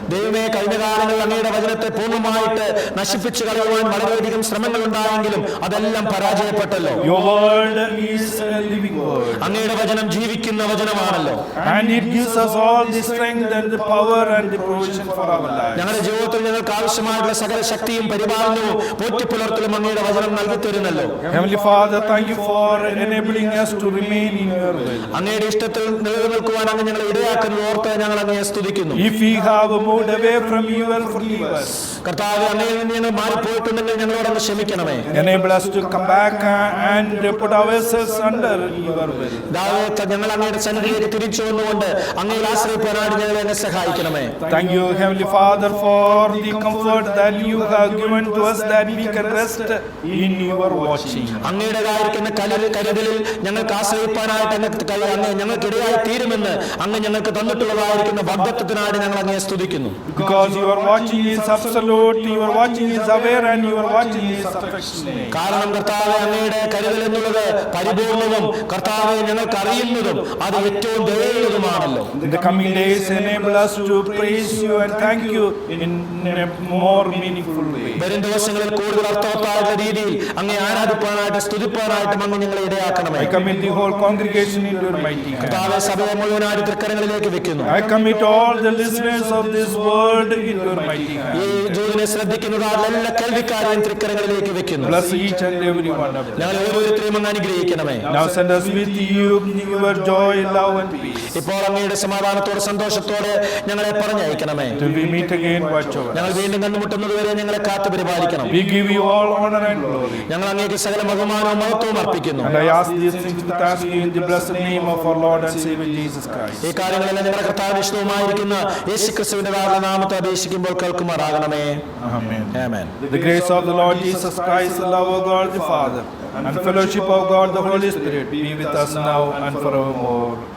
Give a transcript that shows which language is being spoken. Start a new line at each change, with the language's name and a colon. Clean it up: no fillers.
Malayalam: ദൈവമേ, കഴിഞ്ഞ കാലങ്ങളിൽ അങ്ങയുടെ വചനത്തെ പൂർണ്ണമായിട്ട് നശിപ്പിച്ചു കളയുവാൻ വളരെയധികം ശ്രമങ്ങൾ ഉണ്ടായെങ്കിലും അതെല്ലാം പരാജയപ്പെട്ടല്ലോ.
English: Your word is a living word.
Malayalam: അങ്ങയുടെ വചനം ജീവിക്കുന്ന വചനമാണല്ലോ.
English: And it gives us all the strength and the power and the provision for our lives.
Malayalam: ഞങ്ങളുടെ ജീവിതത്തിൽ ഞങ്ങൾക്ക് ആവശ്യമായിട്ടുള്ള സകല ശക്തിയും പരിപാലനവും പോറ്റിപ്പുലർത്തലും അങ്ങയുടെ വചനം നൽകി തരുന്നല്ലോ.
English: Heavenly Father, thank you for enabling us to remain in your will.
Malayalam: അങ്ങയുടെ ഇഷ്ടത്തിൽ നിലനിൽക്കുവാൻ അങ്ങ് ഞങ്ങളെ ഇടയാക്കുന്നത് ഓർത്ത് ഞങ്ങൾ അങ്ങയെ സ്തുതിക്കുന്നു.
English: If we have moved away from you, well, forgive us.
Malayalam: കർത്താവേ, അങ്ങയിൽ നിന്ന് ഞങ്ങൾ മാറിപ്പോയിട്ടുണ്ടെങ്കിൽ ഞങ്ങളോടൊന്ന് ക്ഷമിക്കണമേ.
English: Enable us to come back and put ourselves under your will.
Malayalam: ഞങ്ങൾ അങ്ങയുടെ സന്നിധിയിലേക്ക് തിരിച്ചു വന്നുകൊണ്ട് അങ്ങയിൽ ആശ്രയിപ്പാനായിട്ട് ഞങ്ങളെ അങ്ങ് സഹായിക്കണമേ.
English: Thank you, Heavenly Father, for the comfort that you have given to us, that we can rest in your watching.
Malayalam: അങ്ങയുടേതായിരിക്കുന്ന കരുതലിൽ ഞങ്ങൾക്ക് ആശ്രയിപ്പാനായിട്ട് അങ്ങ് ഞങ്ങൾക്കിടയായി തീരുമെന്ന് അങ്ങ് ഞങ്ങൾക്ക് തന്നിട്ടുള്ളതായിരിക്കുന്ന വാഗ്ദത്തത്തിനായിട്ട് ഞങ്ങൾ അങ്ങയെ സ്തുതിക്കുന്നു.
English: Because your watching is absolute, your watching is aware, and your watching is affectionate.
Malayalam: കാരണം കർത്താവേ, അങ്ങയുടെ കരുതൽ എന്നുള്ളത് പരിപൂർണവും കർത്താവെ ഞങ്ങൾക്ക് അറിയുന്നതും അത് ഏറ്റവും ദയയുള്ളതുമാണല്ലോ.
English: In the coming days, enable us to praise you and thank you in a more meaningful way.
Malayalam: വരും ദിവസങ്ങളിൽ കൂടുതൽ അർത്ഥവത്തായ രീതിയിൽ അങ്ങേ ആരാധിപ്പാനായിട്ട് സ്തുതിപ്പാനായിട്ടും അങ്ങ് ഞങ്ങളെ ഇടയാക്കണമേ.
English: I commit the whole congregation into your mighty hand.
Malayalam: കർത്താവേ, സഭയെ മുഴുവനായിട്ട് തൃക്കരങ്ങളിലേക്ക് വെക്കുന്നു.
English: I commit all the listeners of this word into your mighty hand.
Malayalam: ഈ ജോലിനെ ശ്രദ്ധിക്കുന്നതായ എല്ലാ കേൾവിക്കാരെയും തൃക്കരങ്ങളിലേക്ക് വെക്കുന്നു.
English: Bless each and every one of them.
Malayalam: ഞങ്ങൾ ഓരോരുത്തരെയും അങ്ങ് അനുഗ്രഹിക്കണമേ.
English: Now send us with you your joy, love and peace.
Malayalam: ഇപ്പോൾ അങ്ങയുടെ സമാധാനത്തോടെ സന്തോഷത്തോടെ ഞങ്ങളെ പറഞ്ഞയക്കണമേ.
English: Till we meet again, watch over
Malayalam: ഞങ്ങൾ
English: us.
Malayalam: വീണ്ടും കണ്ടുമുട്ടുന്നത് വരെ ഞങ്ങളെ കാത്തു പരിപാലിക്കണം.
English: We give you all honor and glory.
Malayalam: ഞങ്ങൾ അങ്ങേക്ക് സകല ബഹുമാനവും മഹത്വവും അർപ്പിക്കുന്നു.
English: And I ask these things with thanksgiving in the blessed name of our Lord and Savior Jesus Christ.
Malayalam: ഈ കാര്യങ്ങളെല്ലാം ഞങ്ങളുടെ കർത്താവിന്റെ ഇഷ്ടവുമായിരിക്കുന്ന യേശുക്രിസ്തുവിന്റെ നാമത്തെ അപേക്ഷിക്കുമ്പോൾ കേൾക്കുമാറാകണമേ.
English: Amen.
Malayalam: Amen.
English: The grace of the Lord Jesus Christ, the love of God the Father, and fellowship of God the Holy Spirit be with us now and forevermore.